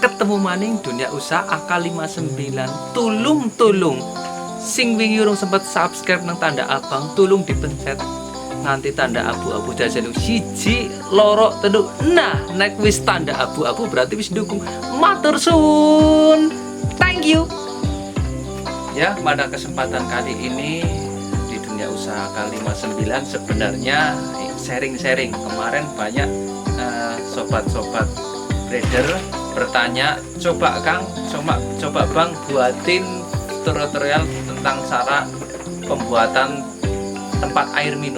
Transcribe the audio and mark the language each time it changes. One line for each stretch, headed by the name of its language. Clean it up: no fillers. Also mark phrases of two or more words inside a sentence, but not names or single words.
Javanese: Ketemu maning dunia usaha AK59. Tulung sing wingi urung sempet subscribe nang tanda abang, tulung dipencet nganti tanda abu-abu jajan siji loro telu. Nah, nek wis tanda abu-abu berarti wis dukung. Matur suwun.
English: Thank you.
Indonesian: Ya, pada kesempatan kali ini di dunia usaha AK59 sebenarnya sharing-sharing. Kemarin banyak sobat-sobat trader bertanya, coba Kang, coba Bang buatin tutorial tentang cara pembuatan tempat air minum.